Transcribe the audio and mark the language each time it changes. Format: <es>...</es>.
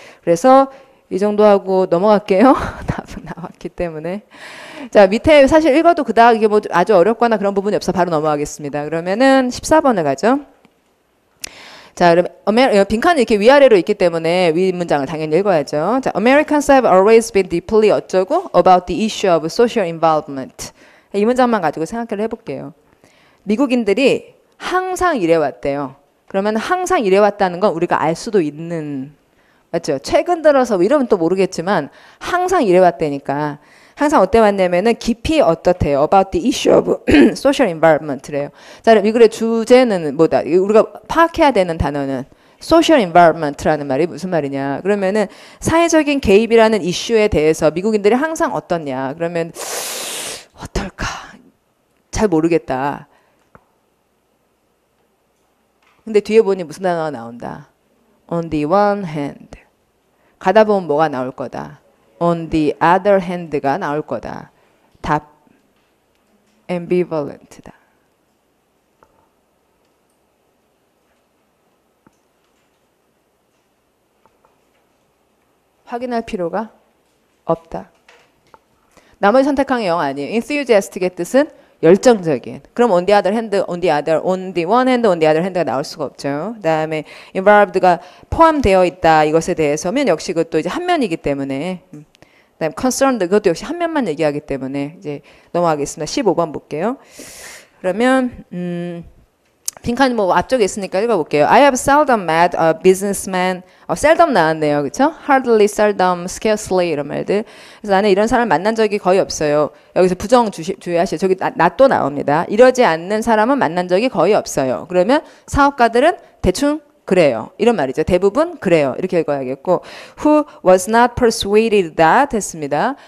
<ko>그래서 이 정도 하고 넘어갈게요. 답은 나왔기 때문에. 자, 밑에 사실 읽어도 그닥 이게 뭐 아주 어렵거나 그런 부분이 없어 바로 넘어가겠습니다. 그러면은 14번을 가죠. 자, 그럼 빈칸이 이렇게 위아래로 있기 때문에 위 문장을 당연히 읽어야죠.</ko> <en>자, Americans have always been deeply 어쩌고 about the issue of social involvement.</en> <ko>이 문장만 가지고 생각을 해볼게요. 미국인들이 항상 이래왔대요. 그러면 항상 이래왔다는 건 우리가 알 수도 있는, 맞죠? 최근 들어서 이러면 또 모르겠지만 항상 이래왔다니까. 항상 어때 왔냐면은 깊이 어떻대요?</ko> <en>About the issue of social environment래요.</en> <ko>자, 그럼 이 글의 주제는 뭐다? 우리가 파악해야 되는 단어는 social environment라는 말이 무슨 말이냐? 그러면은 사회적인 개입이라는 이슈에 대해서 미국인들이 항상 어떻냐? 그러면 어떨까? 잘 모르겠다. 근데 뒤에 보니 무슨 단어가 나온다?</ko> <en>On the one hand.</en> <ko>가다 보면 뭐가 나올 거다?</ko> <en>On the other hand가</en> <ko>나올 거다. 답.</ko> <en>ambivalent다.</en> <ko>확인할 필요가 없다. 나머지 선택한 게 영 아니에요. enthusiastic의 뜻은 열정적인.</ko> <en>그럼 on the other hand, on the one hand, on the other hand가</en> <ko>나올 수가 없죠. 그다음에 involved가 포함되어 있다. 이것에 대해서면 역시 그것도 이제 한 면이기 때문에. 그다음 concerned 그것도 역시 한 면만 얘기하기 때문에 이제 넘어가겠습니다. 15번 볼게요. 그러면 빈칸 뭐 앞쪽에 있으니까 읽어볼게요.</ko> <en>I have seldom met a businessman.</en> <ko>seldom 나왔네요. 그쵸? hardly, seldom, scarcely 이런 말들. 그래서 나는 이런 사람을 만난 적이 거의 없어요. 여기서 부정 주의하시죠. 저기 또 나옵니다. 이러지 않는 사람은 만난 적이 거의 없어요. 그러면 사업가들은 대충 그래요. 이런 말이죠. 대부분 그래요. 이렇게 읽어야겠고</ko> <en>who was not persuaded that 했습니다.</en>